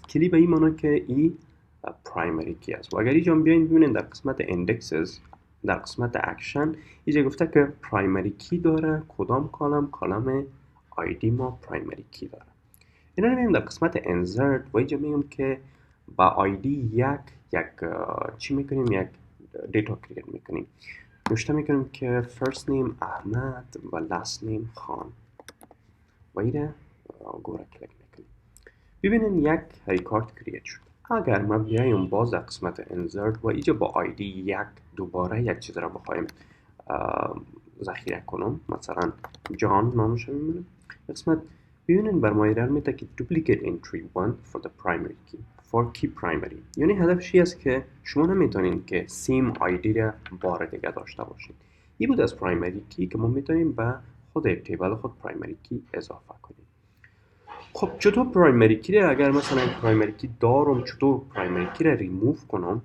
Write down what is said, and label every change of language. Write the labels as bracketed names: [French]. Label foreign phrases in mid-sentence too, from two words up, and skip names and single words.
[Persian] کلی به این معنی که این [English] primary key [Persian] است. و اگر اینجا بیاین ببینید در قسمت اندکسز در قسمت اکشن اینجا گفته که [English] primary key [Persian] داره کدام کالم آیدی ما [English] primary key [Persian] داره. اینا رو میگیم در قسمت انسرت و اینجا میگم که با آیدی یک چی میکنیم، یک [English] data create [Persian] میکنیم. نوشته میکنیم که [English] first name [Persian] احمد و [English] last name [Persian] خان و اینه گوره کلیک میکنیم. ببینید یک [English] record create [Persian] شد. اگر ما بیایم باز در قسمت انسرت و اینجا با آیدی یک دوباره یک چیز را بخوایم ذخیره کنم، مثلا جان نامش میمونه قسمت، ببینید بر ما ایرر میده که [English] duplicate entry 1 for the primary key for key primary. [Persian] یعنی هدفش این است که شما نمیتونین که [English] same ID [Persian] را بار دیگه داشته باشید. این بود از [English] primary key [Persian] که ما میتونیم به خود تیبل خود [English] primary key [Persian] اضافه کنیم. خب چطور [English] primary key [Persian] را اگر مثلا [English] primary key [Persian] دارم چطور [English] primary key [Persian] را ریموو کنم؟